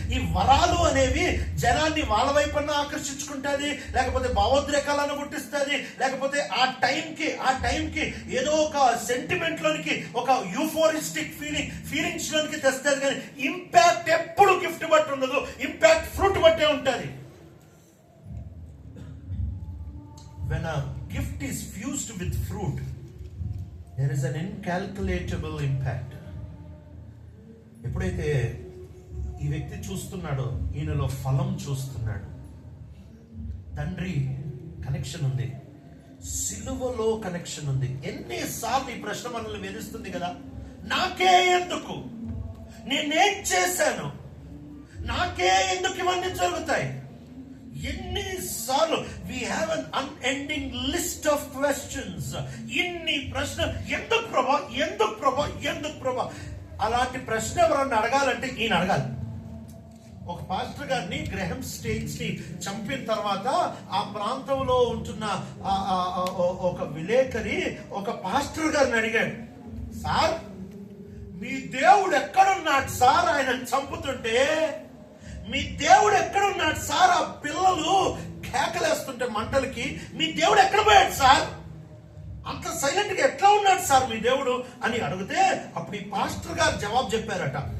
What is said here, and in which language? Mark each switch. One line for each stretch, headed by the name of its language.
Telugu: ఈ వరాలు అనేవి జనాన్ని వాళ్ళ వైపున ఆకర్షించుకుంటుంది, లేకపోతే భావోద్రేకాలను పుట్టిస్తుంది, లేకపోతే ఆ టైంకి ఏదో ఒక సెంటిమెంట్ లోనికి ఒక యూఫోరిస్టిక్ ఫీలింగ్స్ లోనికి తెస్తారు. కానీ ఇంపాక్ట్ ఎప్పుడు గిఫ్ట్ బట్టి ఉండదు, ఇంపాక్ట్ ఫ్రూట్ బట్టే ఉంటుంది.
English: When a gift is fused with fruit, there is an incalculable impact.
Telugu: ఎప్పుడైతే ఈ వ్యక్తి చూస్తున్నాడో ఈయనలో ఫలం చూస్తున్నాడు. తండ్రి కనెక్షన్ ఉంది, సిలువలో కనెక్షన్ ఉంది. ఎన్నిసార్లు ఈ ప్రశ్న మనల్ని వేధిస్తుంది కదా, నాకే ఎందుకు, నేనేం చేశాను, నాకే ఎందుకు ఇవన్నీ జరుగుతాయి? ఎన్నిసార్లు
English: we have an unending list of questions.
Telugu: ఇన్ని ప్రశ్నలు, ఎందుకు ప్రభా, ఎందుకు ప్రభా, ఎందుకు ప్రభా? అలాంటి ప్రశ్న ఎవరన్నా అడగాలంటే ఈయన అడగాలి. ఒక పాస్టర్ గారిని గ్రహం స్టేన్స్ ని చంపిన తర్వాత ఆ ప్రాంతంలో ఉంటున్న ఒక విలేకరి ఒక పాస్టర్ గారిని అడిగాడు, సార్ మీ దేవుడు ఎక్కడున్నాడు సార్, ఆయన చంపుతుంటే మీ దేవుడు ఎక్కడున్నాడు సార్, ఆ పిల్లలు కేకలేస్తుంటే మంటలకి మీ దేవుడు ఎక్కడ పోయాడు సార్, అంత సైలెంట్ గా ఎట్లా ఉన్నాడు సార్ మీ దేవుడు అని అడిగితే అప్పుడు ఈ పాస్టర్ గారు జవాబు చెప్పారట,